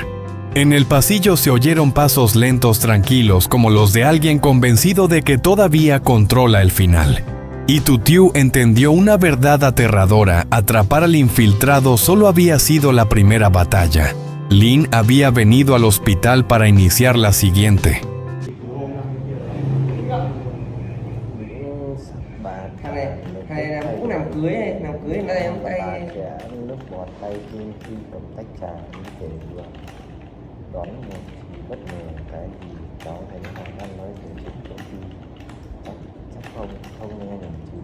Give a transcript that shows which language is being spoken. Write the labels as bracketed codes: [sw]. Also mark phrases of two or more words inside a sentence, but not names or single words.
[es] En el pasillo se oyeron pasos lentos tranquilos como los de alguien convencido de que todavía controla el final. Y Tu tío entendió una verdad aterradora: atrapar al infiltrado solo había sido la primera batalla. Lynn había venido al hospital para iniciar la siguiente. [vi] Đón một thì bất ngờ cái gì cháu thấy Hoàng Anh nói về chuyện công ty chắc không nghe nhầm chứ.